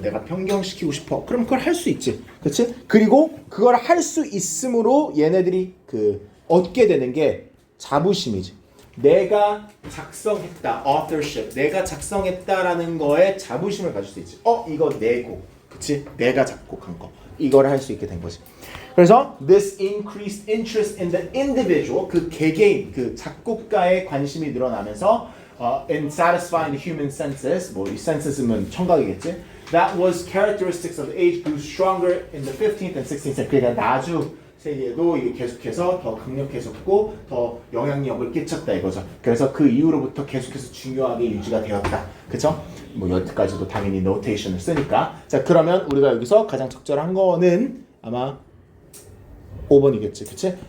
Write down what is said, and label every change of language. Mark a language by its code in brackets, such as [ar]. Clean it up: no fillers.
[ko] 내가 변경시키고 싶어. 그럼 그걸 할 수 있지. 그렇지? 그리고 그걸 할 수 있음으로 얘네들이 그 얻게 되는 게 자부심이지. 내가 작성했다. authorship. 내가 작성했다라는 거에 자부심을 가질 수 있지. 이거 내 곡. 그렇지? 내가 작곡한 거. 이걸 할 수 있게 된 거지. [en] 그래서 this increased interest in the individual, [ko] 그 개개인, 그 작곡가의 관심이 늘어나면서 [en] in satisfying the human senses, [ko] 뭐 이 senses면 청각이겠지. [en] That was characteristics of the age grew stronger in the 15th and 16th century. [ko] 그러니까 나주 세계에도 이게 계속해서 더 강력해졌고 더 영향력을 끼쳤다 이거죠. 그래서 그 이후로부터 계속해서 중요하게 유지가 되었다. 그쵸? 뭐 여기까지도 당연히 노테이션을 쓰니까. 자, 그러면 우리가 여기서 가장 적절한 거는 아마 5번이겠지. 그치?